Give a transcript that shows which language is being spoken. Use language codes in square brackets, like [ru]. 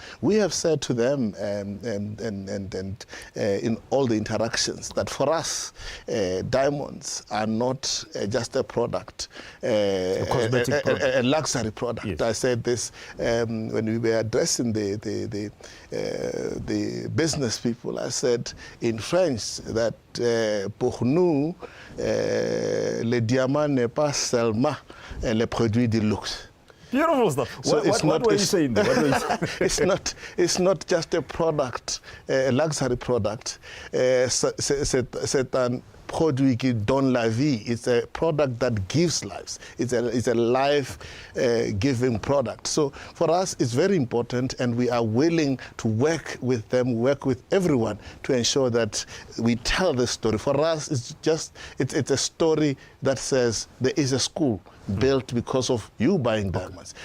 [en] We have said to them in all the interactions that for us, diamonds are not just a product, a cosmetic product, a luxury product. Yes. I said this when we were addressing the business people. I said in French that [fr] pour nous, le diamant n'est pas seulement le produit de luxe. [en] Beautiful stuff. So what were you saying? It's not just a product, a luxury product. [fr] C'est un produit qui donne la vie. [en] It's a product that gives lives. It's a life-giving product. So for us, it's very important, and we are willing to work with them, work with everyone to ensure that we tell the story. For us, it's a story that says there is a school built because of you buying diamonds.